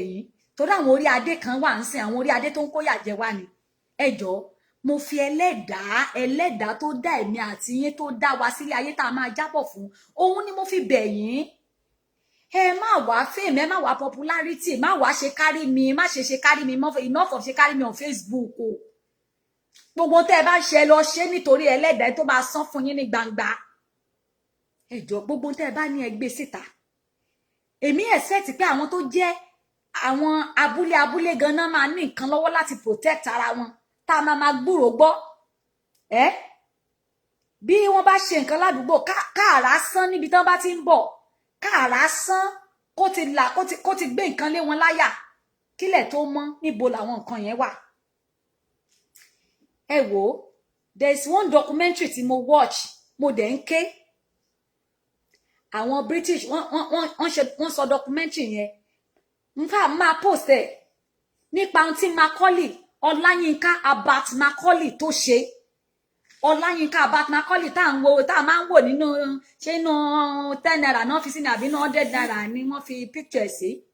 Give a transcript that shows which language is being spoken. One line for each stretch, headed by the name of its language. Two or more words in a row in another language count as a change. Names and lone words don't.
Yoruba: yín torí àwọn orí adé kan wà ń sìn àwọn orí adé tó ń kóyà jẹ wá ni ẹ jọ̀ọ́ mo fi ẹlẹ́dàá tó dá ẹ̀mí àti yín tó dá wa sílé ayé tá a máa jábọ̀ fún òun ni mo fi bẹ̀ yín ẹ má wá fame, ẹ má wá popularity, má wá ṣe
English: carry me,
Yoruba: má ṣe
English: carry me, enough of
Yoruba: ṣe
English: carry me on Facebook
Yoruba: o. Gbogbo tẹ́ bá ṣe lọ ṣe nítorí Ẹlẹ́dàá tó máa san fún yín ní gbangba. Ẹ jọ̀ọ́ gbogbo tẹ́ bá ní ẹ gbé síta. Èmi expect pé àwọn tó jẹ́ àwọn abúlé ganan máa ní nǹkan lọ́wọ́ láti protect ara wọn. Tá máa gbúrò gbọ́. Bí wọ́n bá ṣe nǹkan ládùúgbò káàrá sán níbi tán bá ti ń bọ̀. Káàrá sán kó ti gbé nǹkan lé wọn láyà. Kílẹ̀ tó mọ́ níbo làwọn nǹkan yẹn wà. Ẹ wò,
English: there is one documentary
Yoruba: tí mo watch, mo dẹ̀ ń ké. Àwọn British wọ́n sọ documentary yẹn. Nfa máa post ẹ̀ nípa ohun tí Macaulay Ọláyínká Abat Macaulay tó ṣe. Ọláyínká Abat Macaulay tá máa ń wò nínú ṣé inú 10 naira náà fi sí ní àbí 100 naira ni wọ́n fi picture sí.